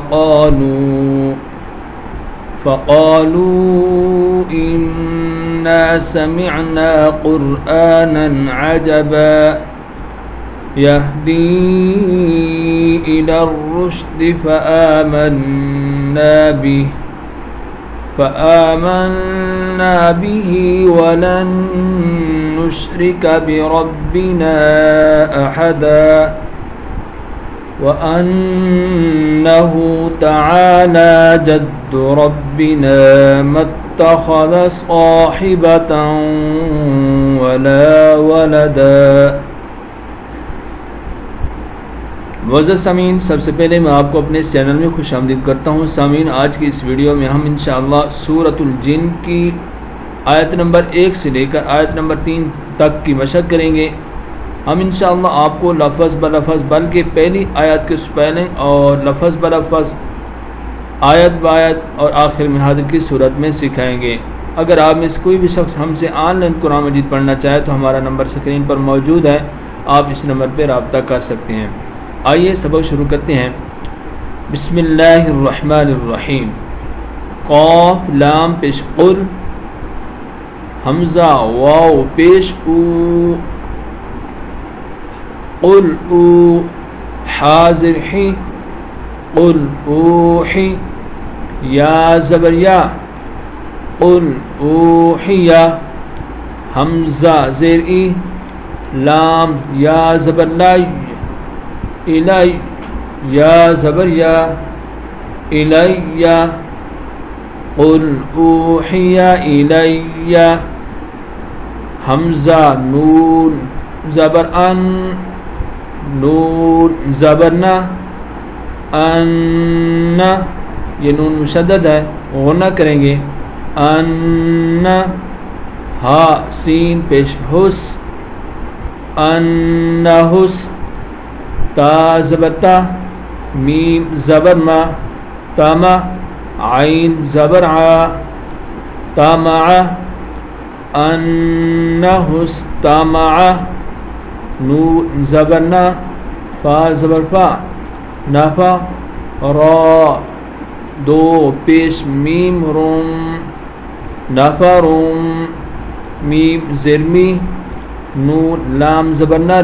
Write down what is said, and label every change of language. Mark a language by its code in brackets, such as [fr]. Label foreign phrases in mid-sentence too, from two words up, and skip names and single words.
[ar] فقالوا إنا سمعنا قرآنا عجبا يهدي إلى الرشد فآمنا به ولن نشرك بربنا أحدا وأنه تعالى جد ربنا ما اتخذ صاحبة ولا ولدا. [ur] معزز سامعین، سب سے پہلے میں آپ کو اپنے اس چینل میں خوش آمدید کرتا ہوں. سامعین، آج کی اس ویڈیو میں ہم ان شاء اللہ سورۃ الجن کی آیت نمبر 1 سے لے کر آیت نمبر 3 تک کی مشق کریں گے. ہم ان شاء اللہ آپ کو لفظ بہ لفظ, بلکہ پہلی آیت کے اسپیلنگ اور لفظ بہ لفظ, آیت بہ آیت اور آخر میں حدر کی صورت میں سکھائیں گے. اگر آپ میں سے کوئی بھی شخص ہم سے آن لائن قرآن مجید پڑھنا چاہے تو ہمارا نمبر اسکرین پر موجود ہے، آپ اس نمبر پر رابطہ کر سکتے ہیں. آئیے سبق شروع کرتے ہیں. بسم اللہ الرحمن الرحیم۔ قاف لام پیش قُل، ہمزہ واؤ پیش اُو، قُل اُو، حاضر ہی، قُل اُوحی, یا زبر یا، قُل اُوحیَ، ہمزہ زیر اِ، لام یا زبر لا، اِلَے یا زبر یا, اِلَیَّ، قُل اُوحیَ اِلَیَّ, ہمزہ نون زبر اَن, نون زبر نا، اَنّا، یہ نون مشدد ہے، غنہ کریں گے، اَنّا، ہا سین پیش ہُس, اَنّہُس، تا زبتا، میم زبر ما، تَما، عین زبر عا، تَما، اَنّہُستَما, नून زبر نا، فا زبر فا، نَفا، را دو پیش میم رُم، نَفرُم، میم زیرمی، نون لام زبر نَل,